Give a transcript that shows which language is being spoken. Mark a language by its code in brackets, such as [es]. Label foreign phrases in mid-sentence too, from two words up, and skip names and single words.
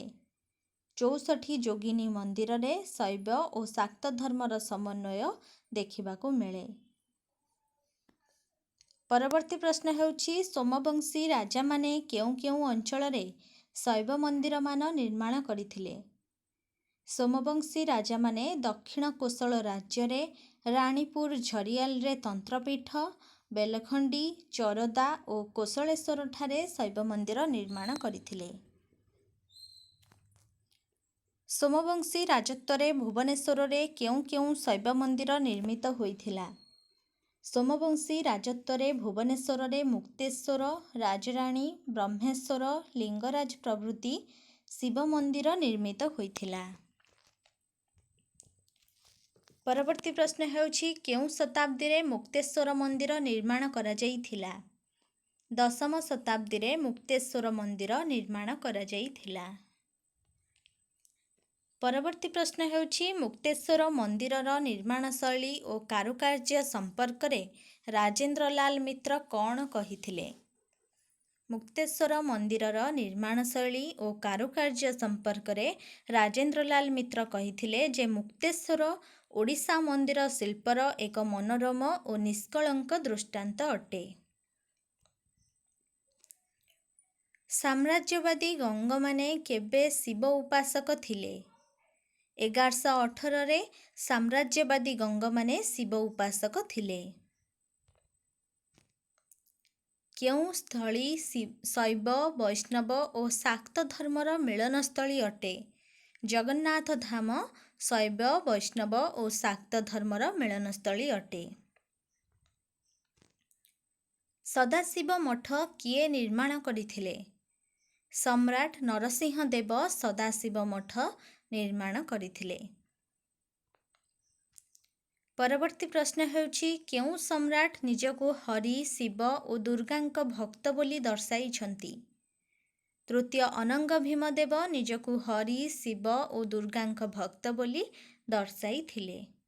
[or] 64 ଯୋଗିନୀ ମନ୍ଦିରରେ ଶୈବ ଓ ଶାକ୍ତ ଧର୍ମର ସମନ୍ୱୟ ଦେଖିବାକୁ ମିଳେ। ପରବର୍ତ୍ତୀ ପ୍ରଶ୍ନ ହେଉଛି ସୋମବଂଶୀ ରାଜାମାନେ କେଉଁ କେଉଁ ଅଞ୍ଚଳରେ ଶୈବ ମନ୍ଦିରମାନ ନିର୍ମାଣ କରିଥିଲେ? ସୋମବଂଶୀ ରାଜା ମାନେ ଦକ୍ଷିଣ କୋଶଳ ରାଜ୍ୟ ରେ ରାଣୀପୁର ଝରିଆଲ ତନ୍ତ୍ରପୀଠ ବେଲଖଣ୍ଡୀ ଚୋରଦା ଔର କୋଶଳେଶ୍ୱର ଠାରେ ଶୈବ ମନ୍ଦିର ନିର୍ମାଣ କରଥିଲେ। ସୋମବଂଶୀ ରାଜତ୍ୱରେ ଭୁବନେଶ୍ୱର ରେ କେଉଁ କେଉଁ ଶୈବ ମନ୍ଦିର ନିର୍ମିତ ହୋଇଥିଲା। ସୋମବଂଶୀ ରାଜତ୍ୱରେ ଭୁବନେଶ୍ୱର ରେ ମୁକ୍ତେଶ୍ୱର, ରାଜରାଣୀ, ବ୍ରହ୍ମେଶ୍ୱର, ଲିଙ୍ଗରାଜ ପ୍ରଭୃତି ଶିବ ମନ୍ଦିର ନିର୍ମିତ ହୋଇଥିଲା। ପରବର୍ତ୍ତୀ ପ୍ରଶ୍ନ ହେଉଛି କେଉଁ ଶତାବ୍ଦୀ ରେ ମୁକ୍ତେଶ୍ୱର ମନ୍ଦିର ନିର୍ମାଣ କରା ଯାଇଥିଲା। ଦଶମ ଶତାବ୍ଦୀ ରେ ମୁକ୍ତେଶ୍ୱର ମନ୍ଦିର ନିର୍ମାଣ କରା ଯାଇଥିଲା। ପରବର୍ତ୍ତୀ ପ୍ରଶ୍ନ ହେଉଛି ମୁକ୍ତେଶ୍ୱର ମନ୍ଦିରର ନିର୍ମାଣ ଶୈଳୀ ଔର କାରୁକାର୍ଯ୍ୟ ସମ୍ପର୍କ ରେ ରାଜେନ୍ଦ୍ରଲାଲ ମିତ୍ର କୌନ କହିଥିଲେ। ମୁକ୍ତେଶ୍ୱର ମନ୍ଦିରର ନିର୍ମାଣ ଶୈଳୀ ଔର କାରୁକାର୍ଯ୍ୟ ସମ୍ପର୍କ ରେ ରାଜେନ୍ଦ୍ରଲାଲ ମିତ୍ର କହିଥିଲେ ଯେ ମୁକ୍ତେଶ୍ୱର ଓଡ଼ିଶା ମନ୍ଦିର ଶିଳ୍ପର ଏକ ମନୋରମ ଔର ନିଷ୍କଳଙ୍କ ଦୃଷ୍ଟାନ୍ତ ଅଟେ। ସାମ୍ରାଜ୍ୟବାଦୀ ଗଙ୍ଗ ମାନେ କେବେ ଶିବ ଉପାସକ ଥିଲେ। 1118 ରେ ସାମ୍ରାଜ୍ୟବାଦୀ ଗଙ୍ଗ ମାନେ ଶିବ ଉପାସକ ଥିଲେ। କେଉଁ ସ୍ଥଳୀ ଶୈବ, ବୈଷ୍ଣବ ଔର ଶାକ୍ତ ଧର୍ମର ମିଳନସ୍ଥଳୀ ଅଟେ। ଜଗନ୍ନାଥ ଧାମ ଶୈବ, ବୈଷ୍ଣବ ଔର ଶାକ୍ତ ଧର୍ମର ମିଳନସ୍ଥଳୀ ଅଟେ। ସଦାଶିବ ମଠ କିଏ ନିର୍ମାଣ କରିଥିଲେ। ସମ୍ରାଟ ନରସିଂହ ଦେବ ସଦାଶିବ ମଠ ନିର୍ମାଣ କରିଥିଲେ। ପରବର୍ତ୍ତୀ ପ୍ରଶ୍ନ ହେଉଛି କେଉଁ ସମ୍ରାଟ ନିଜକୁ ହରି, ଶିବ ଔର ଦୁର୍ଗାଙ୍କ ଭକ୍ତ ବୋଲି ଦର୍ଶାଇଛନ୍ତି। ତୃତୀୟ ଅନଙ୍ଗ ଭୀମଦେବ ନିଜକୁ ହରି, ଶିବ ଔର ଦୁର୍ଗାଙ୍କ ଭକ୍ତ ବୋଲି ଦର୍ଶାଇଥିଲେ।